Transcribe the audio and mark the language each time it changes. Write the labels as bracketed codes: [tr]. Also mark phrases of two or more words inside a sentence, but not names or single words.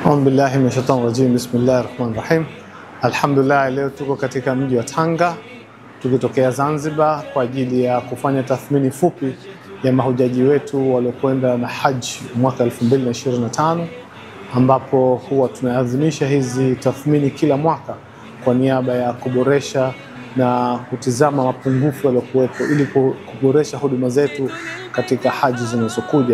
[ar] أعوذ بالله من الشيطان الرجيم. بسم الله الرحمن الرحيم. Alhamdulillah, [sw] leo tuko katika mji wa Tanga tukitokea Zanzibar kwa ajili ya kufanya tathmini fupi ya mahujaji wetu waliokwenda na haji mwaka 2025, ambapo huwa tunaadhimisha hizi tathmini kila mwaka kwa niaba ya kuboresha na kutizama mapungufu yaliyokuwepo ili kuboresha huduma zetu katika haji zinazokuja.